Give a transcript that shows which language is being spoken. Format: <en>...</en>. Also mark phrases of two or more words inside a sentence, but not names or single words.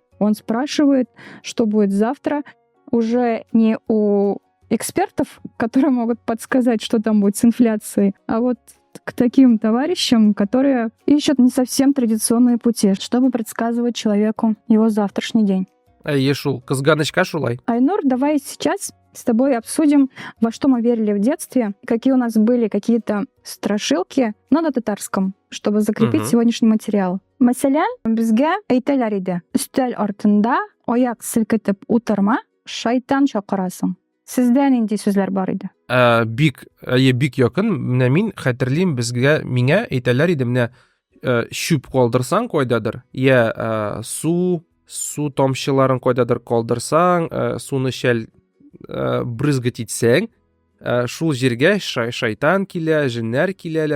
<ru>Он спрашивает, что будет завтра, уже не у экспертов, которые могут подсказать, что там будет с инфляцией, а вот к таким товарищам, которые ищут не совсем традиционные пути, чтобы предсказывать человеку его завтрашний день.</ru> <tt>Ешул, казганочка шулай.</tt> <ru>Айнур, давай сейчас с тобой обсудим, во что мы верили в детстве, какие у нас были какие-то страшилки, но на татарском, чтобы закрепить сегодняшний материал.</ru> <tt>Мәсәлән, безгә әйтәләр иде, өстәл артында аяк селкетеп утырма, шайтан чакырасың. Сездә нинди сүзләр бар иде? Бик якын. Менә мин хәтерлим, миңа әйтәләр иде, менә шүп калдырсаң кайдадыр, я су тамчыларын кайдадыр калдырсаң, суны шәл брызгать итсәң, шул җиргә шайтан килә, җеннәр киләләр.</tt>